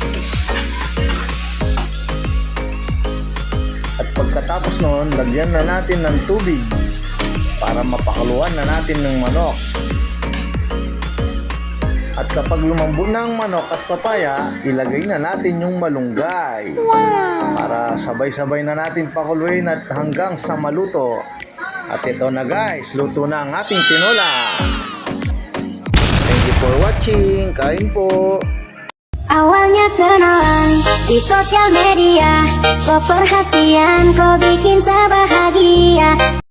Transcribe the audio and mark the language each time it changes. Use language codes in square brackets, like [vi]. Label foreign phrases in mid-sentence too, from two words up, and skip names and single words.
[tl] At pagkatapos nun, lagyan na natin ng tubig para mapakaluan na natin ng manok. At kapag lumambot na ang manok at papaya, ilagay na natin yung malunggay. Para sabay-sabay na natin pakuluin at hanggang sa maluto. At ito na guys, luto na ang ating tinola. [en] Thank you for watching. [tl] Kain po. [id] Awalnya kenalan di sosial media, kok perhatian kok bikin saya bahagia.